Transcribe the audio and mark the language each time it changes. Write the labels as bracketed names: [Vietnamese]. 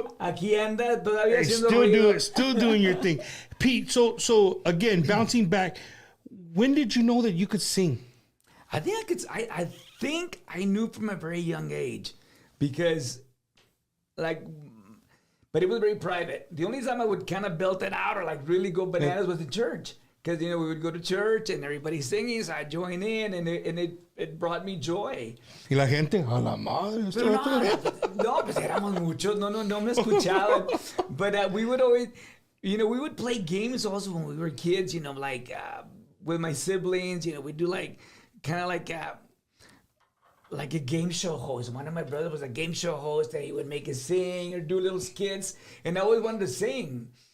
[Spanish] Aquí anda todavía haciendo ruido. [English] Still doing your thing. Pete, so again, bouncing back, when did you know that you could sing? I think I knew from a very young age, because but it was very private. The only time I would kind of belt it out or like really go bananas was in church. Because, we would go to church and everybody's singing, so I'd join in, and it brought me joy. [Spanish] Y la gente, a la madre. Pero no, pues éramos muchos, no me escuchaban. [English] But we would always, we would play games also when we were kids, with my siblings, we'd do kind of like a game show host. One of my brothers was a game show host that he would make us sing or do little skits, and I always wanted to sing.